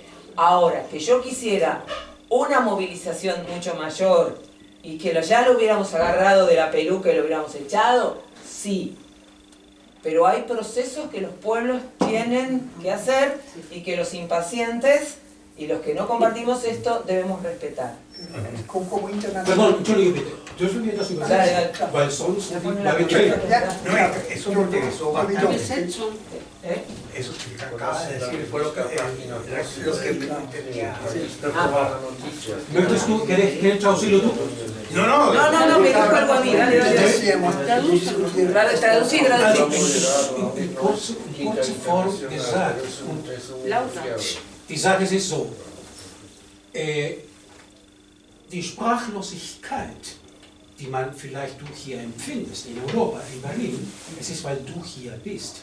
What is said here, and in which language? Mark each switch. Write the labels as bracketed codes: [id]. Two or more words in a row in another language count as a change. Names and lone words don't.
[es] Ahora, que yo quisiera una movilización mucho mayor y que ya lo hubiéramos agarrado de la peluca y lo hubiéramos echado, sí. Pero hay procesos que los pueblos tienen que hacer y que los impacientes y los que no compartimos esto debemos respetar. Perdón, yo soy viendo su Dale. [de] weil sonst [es] eso me interesó bastante. Eso que acaba de decir fue lo que [de] ¿Möchtest du, [es] querés traducirlo tú? No, me dijo algo a mí, dale. Traducí. [de] In kurzer Form gesagt. Ich sage es ist so. Die Sprachlosigkeit, die man vielleicht du hier empfindest, in Europa, in Berlin, es ist, weil du hier bist.